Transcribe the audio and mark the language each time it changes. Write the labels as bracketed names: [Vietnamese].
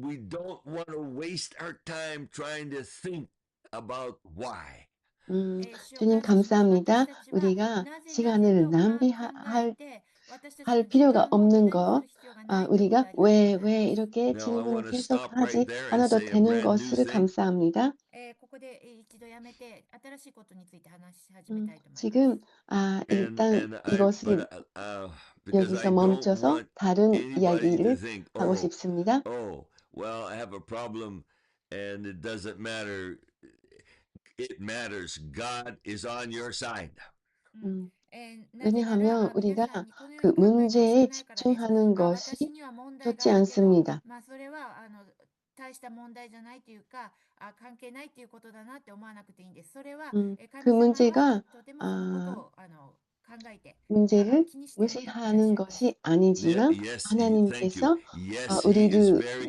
[English] We don't want to waste our time trying to think about why. [Korean] 주님 감사합니다. 우리가 시간을 낭비할 필요가 없는 거, 우리가 왜 이렇게 [English] Now, I [Korean] 질문을 [English] want to [Korean] 계속 [English] stop right [Korean] 하지 [English] there and [Korean] 않아도 [English] say a [Korean] 되는 [English] brand new [Korean] 것을 [English] thing. [Korean] 감사합니다. [Japanese] ここで一度やめて新しいことについて話し始めたいと思います。 [Korean] 지금 일단 이것을 [English] Because [Korean] 여기서 [English] I don't [Korean] 멈춰서 [English] want [Korean] 다른 [English] anybody to [Korean] 이야기를 [English] think, [Korean] 하고 싶습니다. [English] well, I have a problem and it doesn't matter. It matters. God is on your side. [Korean] 왜냐하면 우리가 그 문제에 집중하는 것이 좋지 않습니다. [Japanese] それは大した問題じゃないというか関係ないということだなって思わなくていいんです。それは [Korean] 그 [Japanese] 神様は [Korean] 문제가 [Japanese] とてもそのことを [Korean] 문제를 [Japanese] 気にしていらっしゃい [Korean] 무시하는 [Japanese] ます。 [Korean] 것이 아니지만 [English] Yes, thank you. [Korean] 하나님께서 [English] Yes, he is [Korean] 우리를 [English] very